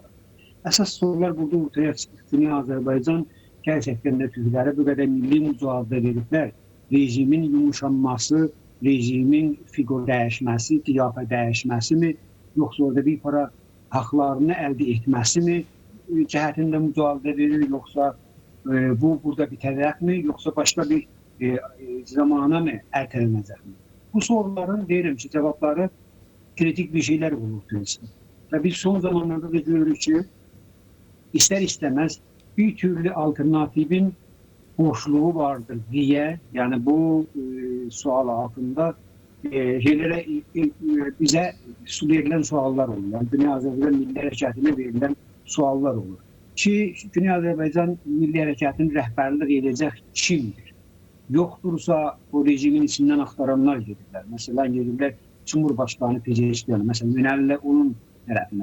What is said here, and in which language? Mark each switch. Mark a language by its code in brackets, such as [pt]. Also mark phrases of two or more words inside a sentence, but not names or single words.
[az] Əsas sorular burada ortaya çıxır. Güney Azərbaycan gerçəkdən də türkləri bu qədər milli mücadele veriblər. Rejimin yumuşanması, rejimin figur dəyişməsi, qiyafə dəyişməsi mi, yoxsa orada bir para haqlarını əldə etməsi mi cəhətində mücadele verir, yoxsa bu burada bitəcəkmi, yoxsa başqa bir zamana mı ertelənəcəkmi? [tr] Bu soruların deyirəm ki, cevapları kritik bir şeyler olur. Və biz son zamanlarda da görürük ki, İster istemez bir türlü alternatifin boşluğu vardır diye, yani bu sual altında bize verilen suallar olur. [az] Yani Güney Azərbaycan Milli Hərəkətinə verilen suallar olur. Ki Güney Azərbaycan Milli Hərəkətinin rəhbərlik edəcək kimdir? Yoxdursa o rejimin içindən axtaranlar gedirlər. Məsələn, gedirlər Cumhurbaşkanı Pezeşkiyan, məsələn, yönəlirlər onun tərəfinə.